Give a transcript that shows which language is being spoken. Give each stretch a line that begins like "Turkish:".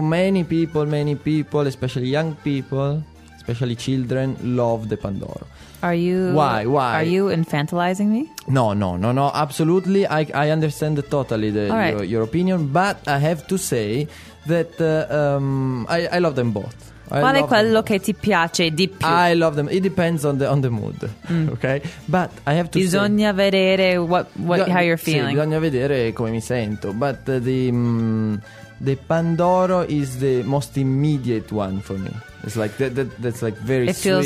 English: Many people, especially young people, especially children, love the Pandoro. Why? Are you infantilizing me? No. Absolutely. I understand totally your opinion, but I have to say that I love them both.
Italian: Qual è quello che ti piace di più?
English: I love them. It depends on the mood. Okay? But I have to
Italian: bisogna
English: say, vedere how you're feeling.
Italian: Sì, bisogna vedere come mi sento.
English: But the Pandoro is the most immediate one for me. It's like that's like very sweet. It feels